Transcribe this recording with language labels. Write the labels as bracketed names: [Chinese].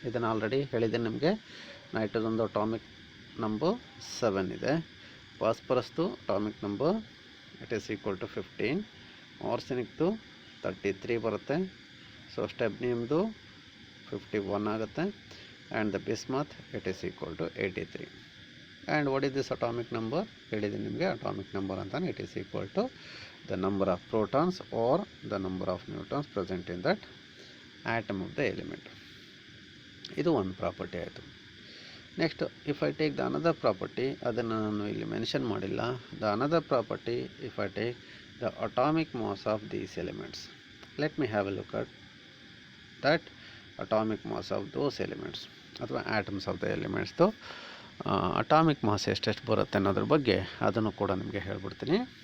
[Kannada] ಇದನ್ನು ಆಲ್ರೆಡಿ ಹೇಳಿದ್ದೇನೆ ನಿಮಗೆ. [English] ನೈಟ್ರೋಜನ್ದು atomic number 7 ಇದೆ, ಫಾಸ್ಫರಸ್ದು atomic number it is equal to 15, ಆರ್ಸೆನಿಕ್ದು 33 ಬರುತ್ತೆ, ಸೊ ಸ್ಟೆಬ್ನಿಯಮ್ದು 51 ಆಗುತ್ತೆ, and the bismuth it is equal to 83. And what is this atomic number [Kannada] ಹೇಳಿದ್ದೀನಿ ನಿಮಗೆ. [English] Atomic number ಅಂತಾನೆ it is equal to the number of protons or the number of neutrons present in that atom of the element. [Kannada] ಇದು ಒಂದು property ಆಯಿತು. [English] next if I take the another property, [Kannada] ಅದನ್ನು ನಾನು ಇಲ್ಲಿ mention ಮಾಡಿಲ್ಲ. [English] the another property if I take the atomic mass of these elements, let me have a look at that atomic mass of those elements ಅಥವಾ atoms of the ಎಲಿಮೆಂಟ್ಸ್ದು atomic mass [Kannada] ಎಷ್ಟೆಷ್ಟು ಬರುತ್ತೆ ಅನ್ನೋದ್ರ ಬಗ್ಗೆ ಅದನ್ನು ಕೂಡ ನಿಮಗೆ ಹೇಳ್ಬಿಡ್ತೀನಿ.